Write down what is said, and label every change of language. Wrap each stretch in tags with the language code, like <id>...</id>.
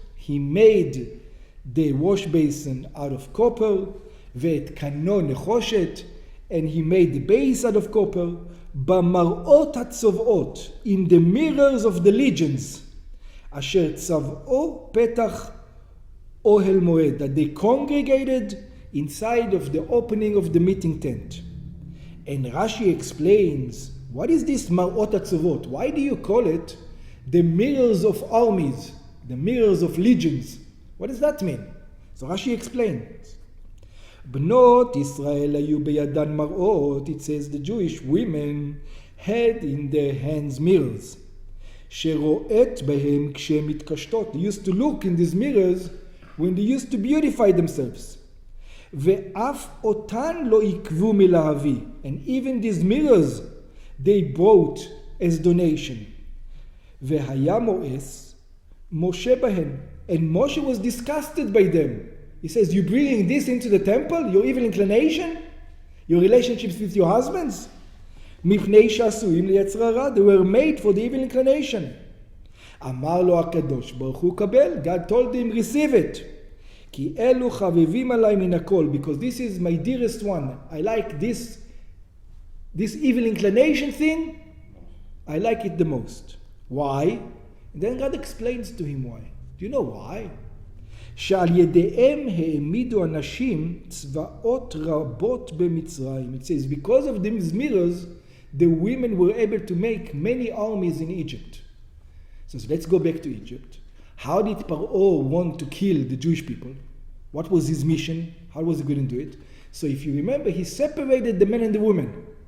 <en>He made the wash basin out of copper,</en> <he>ואת קנו נחושת,</he> <en>and he made the base out of copper,</en> <he>במראות הצובעות,</he> <en>in the mirrors of the legions,</en> <he>אשר צבעו פתח אוהל מועד,</he> <en>that they congregated inside of the opening of the meeting tent. And Rashi explains, what is this marot hatzovot? Why do you call it the mirrors of armies, the mirrors of legions? What does that mean? So Rashi explains.</en> <he>בנות ישראל היו בידן מראות.</he> <en>It says the Jewish women had in their hands mirrors.</en> <he>שרואית בהם כשהן מתקשטות.</he> <en>They used to look in these mirrors when they used to beautify themselves.</en> <he>ואף אותן לא עקבו מלהביא.</he> <en>And even these mirrors they brought as donation.</en> <he>והיה מואס משה בהן.</he> <en>And Moshe was disgusted by them. He says, you're bringing this into the temple? Your evil inclination? Your relationships with your husbands?</en> <he>מפני שעשויים ליצר הרע.</he> <en>They were made for the evil inclination.</en> <he>אמר לו הקדוש ברוך הוא קבל.</he> <en>God told him, receive it.</en> <he>כי אלו חביבים עליי מן הכל,</he> <en>because this is my dearest one. I like this evil inclination thing, I like it the most. Why? And then God explains to him why. Do you know why?</en> <he>שעל ידיהם העמידו אנשים צבאות רבות במצרים.</he> <en>It says, because of these mirrors, the women were able to make many armies in Egypt. So let's go back to Egypt. How did Paro want to kill the Jewish people? What was his mission? How was he going to do it? So if you remember, he separated the men and the women.</en>